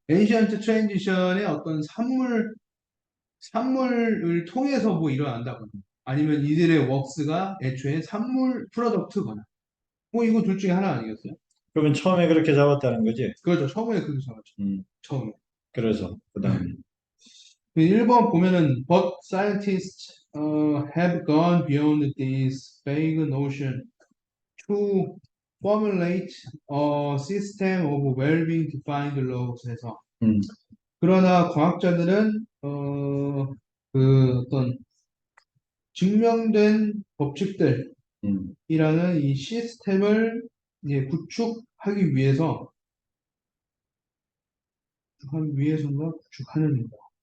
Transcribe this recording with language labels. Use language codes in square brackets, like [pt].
[ko] 엔시언트 트랜지션의 어떤 산물을 통해서 뭐 일어난다거나, 아니면 이들의 웍스가 애초에 산물 프로덕트거나, 뭐 이거 둘 중에 하나 아니겠어요? 그러면 처음에 그렇게 잡았다는 거지? 그렇죠. 처음에 그렇게 잡았죠. 음, 처음에. 그래서 그 네. 다음에 1번 보면은 [en] but scientists have gone beyond this vague notion to formulate a system of well-being defined laws [ko] 해서, 음, 그러나 과학자들은 그 어떤 증명된 법칙들이라는 음. 이 시스템을 이제 구축하기 위해서인가 구축하는가,